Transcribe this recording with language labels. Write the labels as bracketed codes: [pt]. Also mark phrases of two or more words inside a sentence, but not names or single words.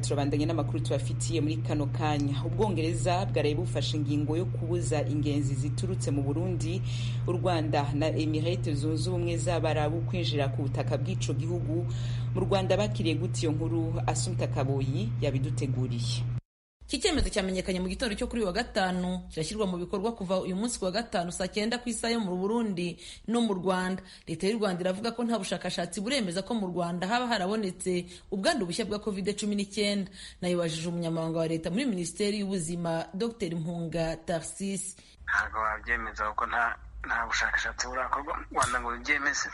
[rn] Turabandanya n'amakuru tubafitiye muri kano kanya. Ubwongereza bwaraye bufashe ingingo yo kubuza ingenzi ziturutse mu Burundi, u Rwanda na Emirate Zunze Ubumwe z'Abarabu kwinjira ku butaka bw'ico gihugu. Mu Rwanda bakiriye gute iyo nkuru? Asumta Kaboyi yabiduteguriye. [rw] Iki cyemezo cyamenyekanye mu gitondo cyo kuri wa gatanu, kirashyirwa mu bikorwa kuva uyu munsi wa gatanu saa 9 ku isaha yo mu Burundi no mu Rwanda. Leta y'u Rwanda iravuga ko nta bushakashatsi buremeza ko mu Rwanda haba harabonetse ubwandu bushya bwa COVID-19. Nayibajije umunyamabanga wa leta muri Minisiteri y'Ubuzima Dr Mpunga Tarsis. Ntabwo wabyemeza kuko nta bushakashatsi burakorwa mu Rwanda ngo byemeze.